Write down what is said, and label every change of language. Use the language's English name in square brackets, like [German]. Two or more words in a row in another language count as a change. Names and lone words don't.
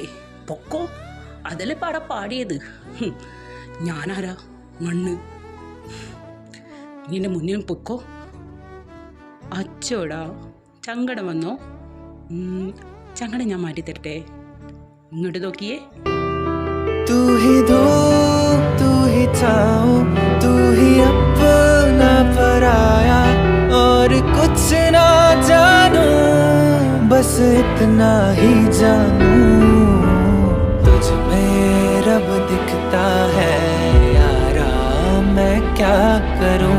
[Malayalam] പൊക്കോ, അതല്ലേ പാട പാടിയത്. ഞാനാരാ? മണ്ണ്. നിന്റെ മുന്നിൽ പൊക്കോ. അച്ചോടാ, ചങ്കടം വന്നോ? ചങ്കടം ഞാൻ മാറ്റിത്തരട്ടെ. ഇങ്ങോട്ട് നോക്കിയേ. [Hindi] तू ही धूप, तू ही छाँव, तू ही अपना पराया, और कुछ ना जानू, बस इतना ही जानू. तुझ में रब दिखता है यारा, मैं क्या करूं.